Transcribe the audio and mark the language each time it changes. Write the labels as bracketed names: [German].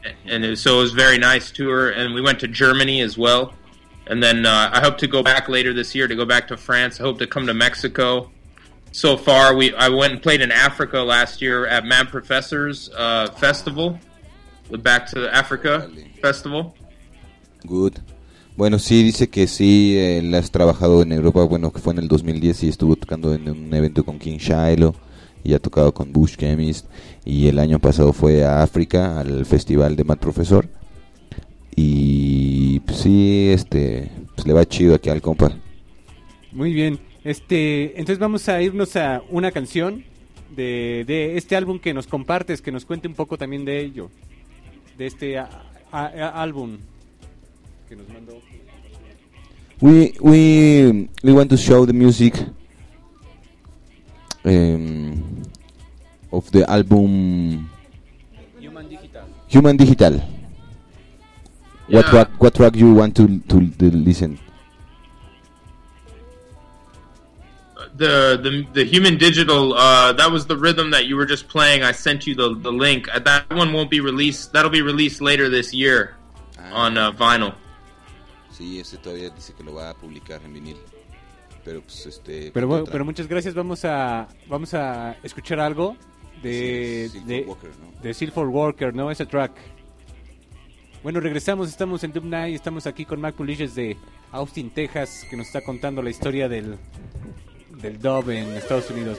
[English] And so it was a very nice tour, and we went to Germany as well. And then I hope to go back later this year, to go back to France. I hope to come to Mexico. So far, I went and played in Africa last year at Mad Professor's festival, the Back to Africa festival. Good. [Spanish] Bueno, sí, dice que sí, él has trabajado en Europa. Bueno, que fue en el 2010 y estuvo tocando en un evento con King Shiloh y ha tocado con Bush Chemist. Y el año pasado fue a África, al festival de Mad Professor. Y pues, sí, pues, le va chido aquí al compa. Muy bien, entonces vamos a irnos a una canción de este álbum que nos compartes, que nos cuente un poco también de ello, de este álbum que nos mandó. [English] We want to show the music of the album Human Digital. Human Digital. What track you want to listen? The Human Digital, that was the rhythm that you were just playing. I sent you the link. That one won't be released. That'll be released later this year on vinyl. [Spanish] Sí, ese todavía dice que lo va a publicar en vinil. Pero pues pero muchas gracias. Vamos a escuchar algo de Silver Walker, ¿no? Ese track. Bueno, regresamos, estamos en Dub Night, estamos aquí con Mac Pulish de Austin, Texas, que nos está contando la historia del dub en Estados Unidos.